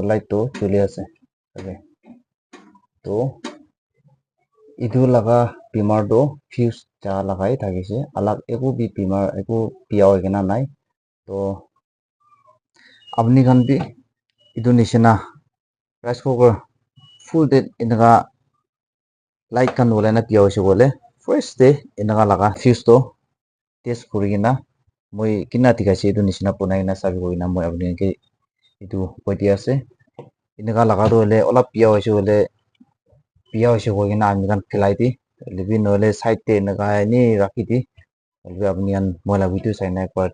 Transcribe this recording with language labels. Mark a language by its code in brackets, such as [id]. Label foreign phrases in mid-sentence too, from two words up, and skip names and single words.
[nag] light to chuli ase okay to itu laga beamer do fuse ja lagai thakise alag eko bi beamer eko pia hoigena nai to apni kan bi itu nishina [en] rice cooker full date [nag] inaga light kan wala na pia hoise bole [en] first day [nag] inaga laga fuse to test kurigina moi kina tikase itu nishina punai na sabi hoina moi apni ke itu koiti ase inaga laga do hole ola pia hoise bole pia hoise hoigena ami kan khilai di lebi nole side te inaga ni rakhi di lebi apni kan moila video saina ekbar